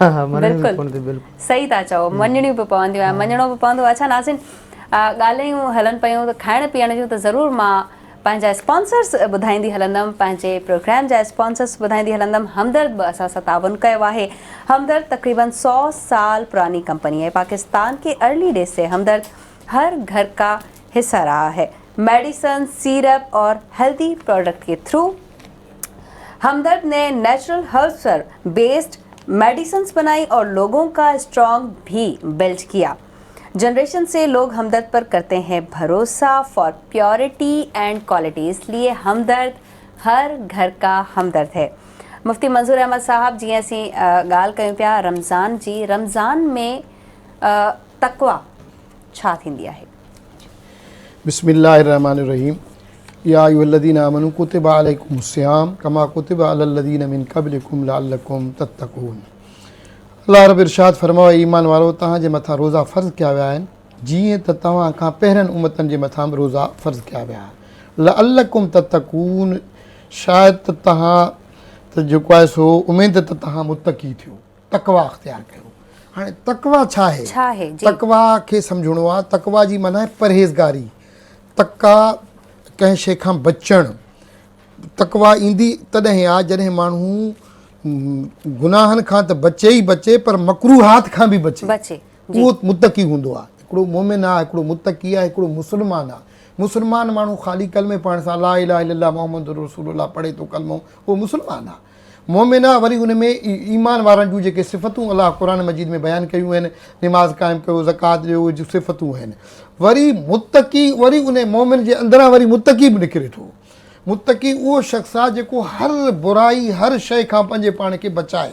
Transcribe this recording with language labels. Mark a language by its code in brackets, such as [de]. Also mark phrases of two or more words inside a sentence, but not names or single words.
[sd] सही था चओ, मञणियूं बि पवंदियूं ऐं मञणो बि पवंदो। अच्छा नाज़रीन, ॻाल्हियूं हलनि पियूं त खाइण पीअण जूं, त ज़रूरु मां पंहिंजा स्पॉन्सर्स ॿुधाईंदी हलंदमि, पंहिंजे प्रोग्राम जा स्पॉन्सर्स ॿुधाईंदी हलंदमि। हमदर्द बि असां सां ताउन कयो आहे। [ur] ہمدرد تقریباً 100 سال پرانی کمپنی ہے. پاکستان کے [en] early days [ur] سے ہمدرد ہر گھر کا حصہ رہا ہے. میڈیسن، سیرپ اور [en] healthy product [ur] کے تھرو ہمدرد نے [en] natural herbs [ur] पर [en] based medicines [ur] بنائی اور لوگوں کا اسٹرانگ بھی بلڈ کیا. جنریشن سے لوگ ہمدرد پر کرتے ہیں بھروسا [en] for purity and quality, [ur] اس لیے ہمدرد ہر گھر کا ہمدرد ہے. [sd] मुफ्ती मंजूर अहमद साहब, जीअं असीं ॻाल्हि कयूं पिया रमज़ान जी, रमज़ान में तक़वा छा थींदी आहे? [ar] بسم الله الرحمن الرحيم. يا أيها الذين آمنوا كتب عليكم الصيام كما كتب على الذين من قبلكم لعلكم تتقون. [sd] अल्लाह रब इरशाद फरमाओ, ईमान वारो तव्हांजे मथां रोज़ा फ़र्ज़ कया विया आहिनि जीअं त तव्हां खां पहिरियनि उम्मतनि जे मथां बि रोज़ा फ़र्ज़ कया विया। [ar] لعلكم تتقون, [sd] शायदि त तव्हां त जेको आहे सो उमेद त तव्हां मुत्तक़ी थियो, तक़वा अख़्तियार कयो। हाणे तक़वा छा आहे? तक़वा खे सम्झणो आहे। तक़वा जी माना आहे परहेज़गारी, तक़वा कंहिं शइ खां बचणु। तक़वा ईंदी तॾहिं आहे जॾहिं माण्हू गुनाहनि खां त बचे ई बचे पर मकरूहात खां बि बचे, उहो मुत्तक़ी हूंदो आहे। हिकिड़ो मोमिन आहे, हिकिड़ो मुत्तक़ी आहे, हिकिड़ो मुस्लमान आहे। मुस्लमान माण्हू ख़ाली कलमे पढ़ण सां [ar] لا إله إلا الله محمد رسول الله [sd] पढ़े थो कलमो, उहो मुस्लमान आहे। मोमिन आहे, वरी उन में ईमान वारनि जूं जेके सिफ़तूं अलाह क़ुरान मजीद में बयानु कयूं आहिनि, निमाज़ क़ाइमु कयो, ज़कात ॾियो, उहे सिफ़तूं आहिनि। वरी मुत्तक़ी, वरी उन मोमिन जे अंदरां वरी मुत्तक़ी बि निकिरे थो। मुत्तक़ी उहो शख़्स आहे जेको हर बुराई, हर शइ खां पंहिंजे पाण खे बचाए।